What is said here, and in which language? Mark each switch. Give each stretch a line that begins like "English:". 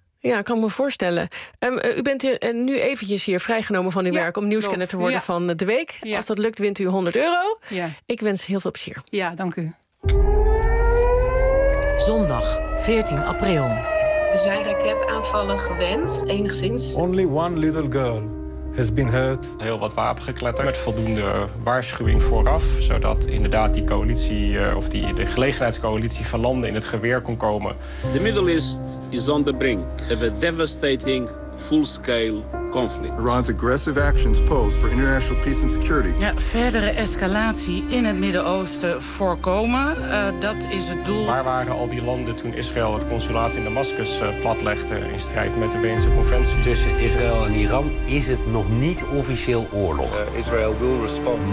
Dutch: Ja, ik kan me voorstellen. U bent nu eventjes hier vrijgenomen van uw werk om nieuwskenner te worden van de week. Ja. Als dat lukt, wint u €100. Ja. Ik wens heel veel plezier. Ja, dank u. Zondag, 14 april. We zijn raketaanvallen gewend, enigszins.
English: Only one little girl has been hurt.
Dutch: Heel wat wapengekletter. Met voldoende waarschuwing vooraf. Zodat inderdaad die coalitie, of die de gelegenheidscoalitie van landen in het geweer kon komen.
English: The Middle East is on the brink of a devastating full-scale conflict. Iran's aggressive actions pose for international peace and security.
Dutch: Ja, verdere escalatie in het Midden-Oosten voorkomen, dat is het doel. Waar waren al die landen toen Israël het consulaat in Damascus platlegde in strijd met de Weense conventie? Tussen Israël en Iran is het nog niet officieel oorlog.
English: Israel will respond.